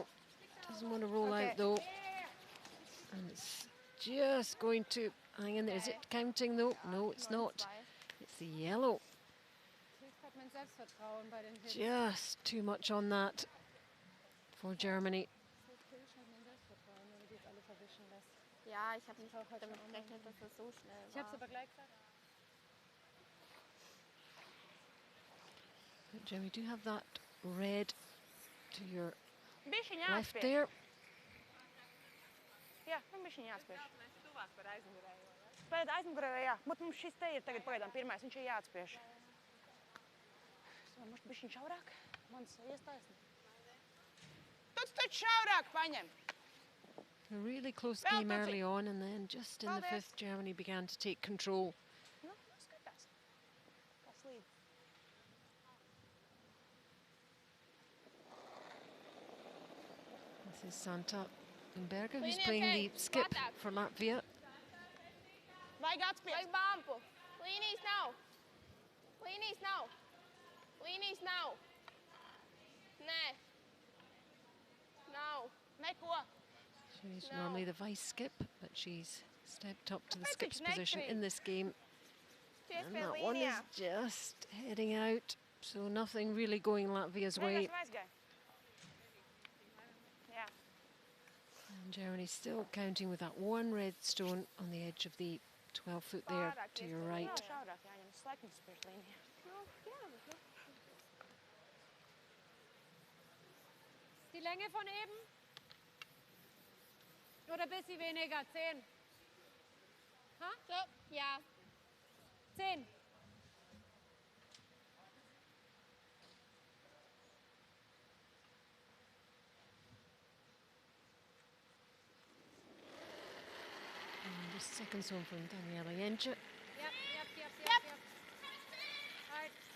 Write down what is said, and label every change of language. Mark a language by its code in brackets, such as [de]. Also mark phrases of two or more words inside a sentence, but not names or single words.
[en] Doesn't want to roll out though. And it's just going to hang in there. Is it counting though? No, it's not. It's the yellow. Just too much on that for Germany. [de] Ja, ich habe nicht damit gerechnet, dass es so schnell war. Ich habe es aber gleich gesagt. [en] But Jimmy, do you have that red to your [de] Ein bisschen [en] left [lv] jāatspiež. [en] there? [lv] Jā, un bišķiņ jāatspiež. Pēc aizmugurē, jā. Mums šis te ir tagad pagaidām pirmais, viņš ir jāatspiež. Mums bišķiņ šaurāk. Mans iestājas. Tu taču šaurāk paņem. [en] A really close game early on, and then just in the fifth, Germany began to take control. [lv] Nu, skatās. Kā slīd. [en] This is Santa Berger, who's playing the skip for Latvia. [lv] Vajag atspiest. Vajag bumpu. Līnijas nav. Līnijas nav. Līnijas nav. Nē. Nav. Neko. [en] She's normally the vice skip, but she's stepped up to the skip's position in this game. And that one is just heading out, so nothing really going Latvia's way. And Germany still counting with that one red stone on the edge of the 12-foot there to your right. [de] Die Länge von eben? Oder ein bisschen weniger? 10? Ha? So, ja. 10. [en] And the second zone from Daniela Jędrzej. Yep. Right.